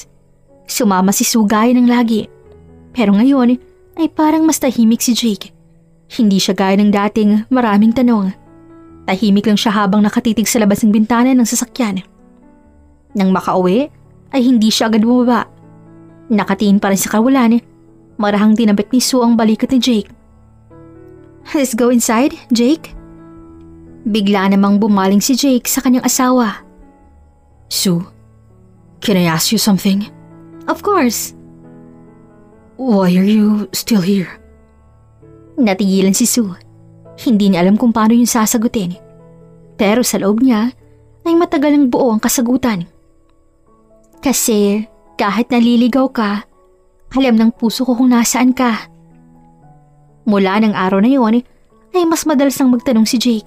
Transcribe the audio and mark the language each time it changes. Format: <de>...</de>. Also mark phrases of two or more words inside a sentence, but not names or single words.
<tl>Sumama si Sue gaya ng lagi. Pero ngayon ay parang mas tahimik si Jake. Hindi siya gaya ng dating maraming tanong. Tahimik lang siya habang nakatitig sa labas ng bintana ng sasakyan. Nang makauwi ay hindi siya agad bumaba. Nakatingin pa rin sa kawalan, marahang tinabik ni Sue ang balikat ni Jake.</tl> <en>Let's go inside, Jake.</en> <tl>Bigla namang bumaling si Jake sa kanyang asawa.</tl> <en>Sue, can I ask you something? Of course. Why are you still here?</en> <tl>Natigilan si Sue. Hindi niya alam kung paano yung sasagutin. Pero sa loob niya ay matagal ang buo ang kasagutan. Kasi kahit naliligaw ka, alam ng puso ko kung nasaan ka. Mula ng araw na yon ay mas madalas nang magtanong si Jake.</tl>